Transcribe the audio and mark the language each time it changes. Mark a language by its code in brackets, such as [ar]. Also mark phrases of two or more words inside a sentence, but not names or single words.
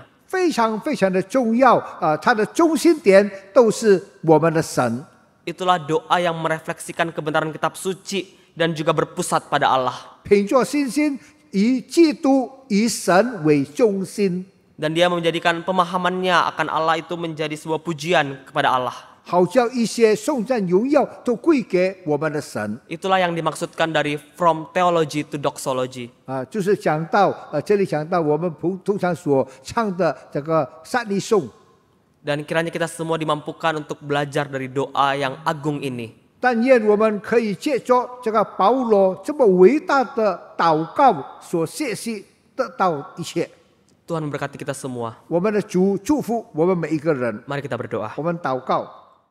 [zh] 非常非常的重要它的中心点都是我们的神。 [id] Itulah doa yang merefleksikan kebenaran kitab suci dan juga berpusat pada Allah. [zh] 凭着信心以基督以神为中心， [id] Dan dia menjadikan pemahamannya akan Allah itu menjadi sebuah pujian kepada Allah. [zh] 好叫一些颂赞荣耀都归给我们的神。 [id] Itulah yang dimaksudkan dari [en] from theology to doxology. [zh] 就是讲到这里讲到我们通常所唱的这个善利颂。 [id] Dan kiranya kita semua dimampukan untuk belajar dari doa yang agung ini. [zh] 但愿我们可以借着这个保罗这么伟大的祷告所学习得到一切。 [id] Tuhan memberkati kita semua. [zh] 我们的主祝福我们每一个人。 [id] Mari kita berdoa. [zh] 我们祷告。